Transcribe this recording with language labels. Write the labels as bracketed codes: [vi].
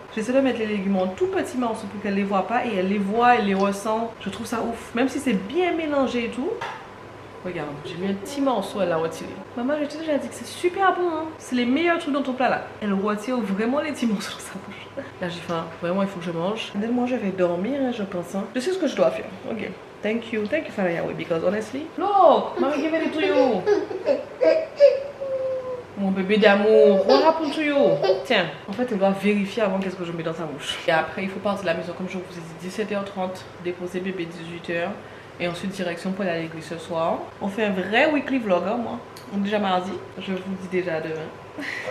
[fr] J'essaie de mettre les légumes en tout petits morceaux pour qu'elle les voit pas et elle les voit, elle les ressent. Je trouve ça ouf. Même si c'est bien mélangé et tout. Regarde, j'ai mis un petit morceau, elle l'a retiré. Maman, je t'ai déjà dit que c'est super bon. Hein. C'est les meilleurs trucs dans ton plat là. Elle retire vraiment les petits morceaux dans sa bouche. Là, j'ai faim. Vraiment, il faut que je mange. Dès je vais dormir, hein, je pense. Hein. Je sais ce que je dois faire. Ok. [en] Thank you, Father Yahweh, because honestly. Look, Maman, give it to you. [fr] Mon bébé d'amour, [en] what happened to you? [fr] Tiens, en fait, elle doit vérifier avant qu'est-ce que je mets dans sa bouche. Et après, il faut partir de la maison, comme je vous ai dit, 17h30, déposer bébé 18h. Et ensuite, direction pour aller à l'église ce soir. On fait un vrai weekly vlog, hein, moi. On est déjà mardi, je vous dis déjà demain.